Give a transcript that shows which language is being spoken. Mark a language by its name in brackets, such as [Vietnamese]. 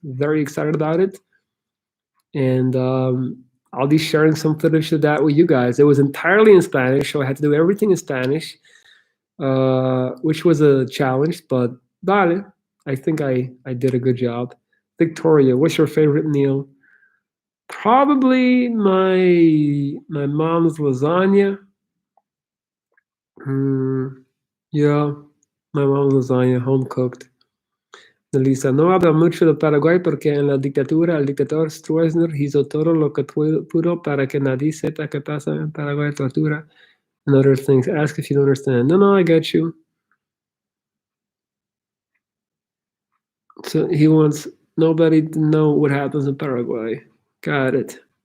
[English] Very excited about it, and I'll be sharing some footage of that with you guys. It was entirely in Spanish, so I had to do everything in Spanish, which was a challenge, but vale, I think I did a good job. Victoria, what's your favorite meal? Probably my mom's lasagna. Yeah, my mom's lasagna, home cooked. [Spanish] Elisa, no habla mucho de Paraguay porque en la dictadura el dictador Stroessner hizo todo lo que pudo para que nadie sepa qué pasa en Paraguay, tortura, [English] and other things. Ask if you don't understand. No, I get you. So he wants nobody to know what happens in Paraguay. Got it.